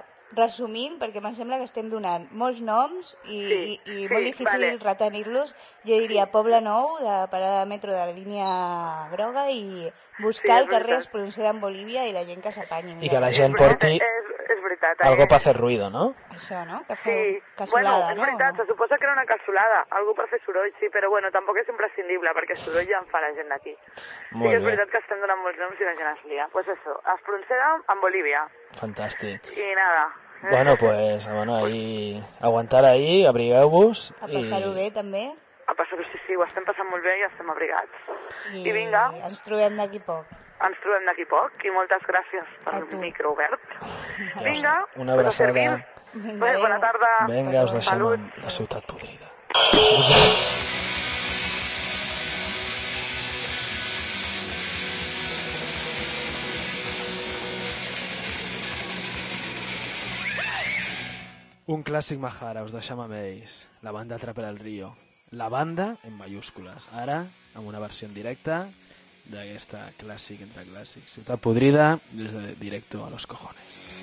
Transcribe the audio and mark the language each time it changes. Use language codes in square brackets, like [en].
[ca] Resumint, perquè me sembla que estem donant molts noms i molt difícil retenir-los, jo diria Poblenou, de parada de metro de la línia groga, i buscar el carrer Espronceda en Bolívia i la gent que s'apanyi. I que la gent porti... [es] Algo para hacer ruido, ¿no? [ca] Això, ¿no? Que sí. Cassolada, bueno, és veritat, ¿no? Se suposa que era una cassolada. [es] Algo para hacer [ca] soroll, sí, però bueno, tampoc és imprescindible, perquè soroll ja en fa la gent d'aquí. Molt bé. És veritat que estem donant molts noms i la gent es lia. [es] Pues eso, Espronceda en Bolívia. [ca] Fantàstic. I nada. [es] Bueno, pues, bueno, ahí... Aguantar ahí, [ca] abrigueu-vos. A passar-ho bé, també. A passar-ho, sí, ho estem passant molt bé i estem abrigats. I vinga. Ens trobem d'aquí poc. Ens trobem d'aquí poc i moltes gràcies per el micro obert. Vinga, una abraçada. Bona tarda. Vinga, us deixem amb la ciutat podrida. Un clàssic Mahara, us deixem amb ells. La banda Atrapa el Río. La banda en mayúscules. Ara, amb una versió en directe d'aquesta clàssic entre clàssic. Ciutat podrida, des de directo a los cojones.